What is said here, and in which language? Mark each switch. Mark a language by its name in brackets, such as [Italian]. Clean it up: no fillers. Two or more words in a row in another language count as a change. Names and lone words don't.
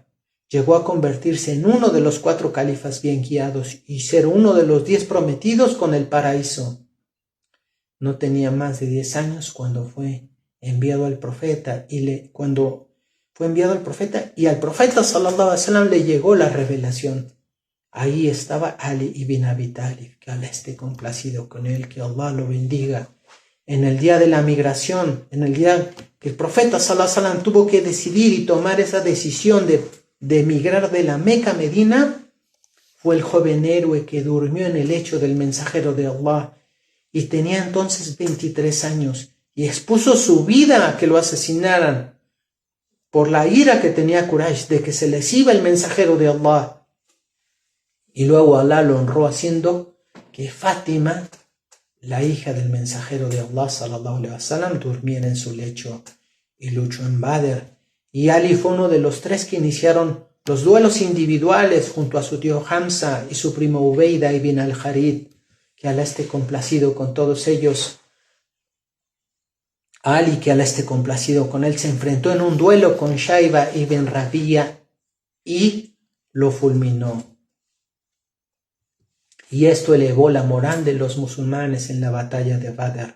[Spanish] Llegó a convertirse en uno de los 4 califas bien guiados y ser uno de los 10 prometidos con el paraíso. No tenía más de 10 años cuando fue enviado al profeta y al profeta [Arabic] صلى الله عليه وسلم [Spanish] le llegó la revelación. Ahí estaba Ali ibn Abi Talib, que Allah esté complacido con él, que Allah lo bendiga. En el día de la migración, en el día que el profeta [Arabic] صلى الله عليه وسلم [Spanish] tuvo que decidir y tomar esa decisión de emigrar de la Meca a Medina, fue el joven héroe que durmió en el lecho del mensajero de Allah y tenía entonces 23 años y expuso su vida a que lo asesinaran por la ira que tenía Quraysh de que se les iba el mensajero de Allah. Y luego Allah lo honró haciendo que Fátima, la hija del mensajero de Allah [Arabic] صلى الله عليه وسلم, [Spanish] durmiera en su lecho y luchó en Badr. Y Ali fue uno de los 3 que iniciaron los duelos individuales junto a su tío Hamza y su primo Ubeida ibn al-Harith, que Allah esté complacido con todos ellos. Ali, que Allah esté complacido con él, se enfrentó en un duelo con Shaiba ibn Rabi'a y lo fulminó. Y esto elevó la moral de los musulmanes en la batalla de Badr.